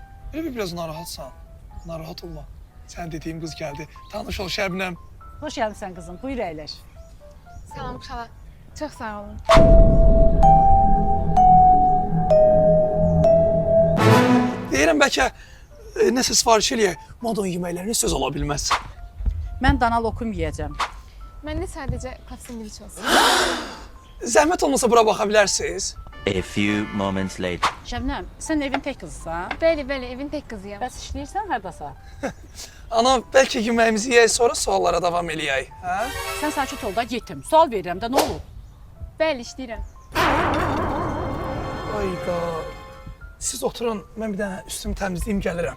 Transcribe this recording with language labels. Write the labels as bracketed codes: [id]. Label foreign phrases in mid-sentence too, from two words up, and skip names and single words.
[az] Biraz narahatsan. Narahat olma. [tr] Sen dediğim kız geldi. [az] Tanış ol Şəbnəm. [tr] Hoş geldin kızım. [az] Buyur əyləş. Salam xala. Çox sağ olun. Deyirəm bəlkə nəsə sifariş eləyək. Modon yeməklərini söz ola bilməz. Mən dana lokum yeyəcəm. Məndə sadəcə paf sandviç olsun. Zəhmət olmasa bura baxa bilərsiniz. [en] A few moments later. [az] Şəbnəm, sən evin tək qızısan. Bəli, evin tək qızıyam. Bəs işləyirsən hardasa? Ana, bəlkə yeməyimizi yeyək, sonra suallara davam eləyək, hə? Sən sakit ol da yetim. Sual verirəm də nə olur? Bəli, işləyirəm. Ayqa. Siz oturun, mən bir dənə üstümü təmizləyim gəlirəm.